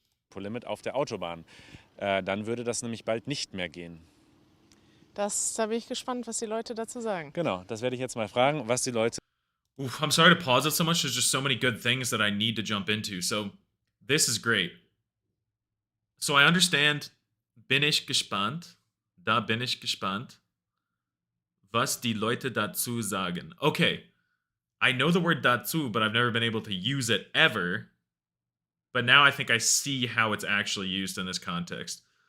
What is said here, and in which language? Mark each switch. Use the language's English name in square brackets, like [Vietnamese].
[German] Tempolimit auf der Autobahn. Dann würde das nämlich bald nicht mehr gehen. Da bin ich gespannt, was die Leute dazu sagen. Genau, das werde ich jetzt mal fragen, was die Leute... [English] Oof, I'm sorry to pause it so much. There's just so many good things that I need to jump into. So, this is great. So, I understand, [German] bin ich gespannt. Da bin ich gespannt. Was die Leute dazu sagen. [English] Okay, I know the word dazu, but I've never been able to use it ever. But now I think I see how it's actually used in this context.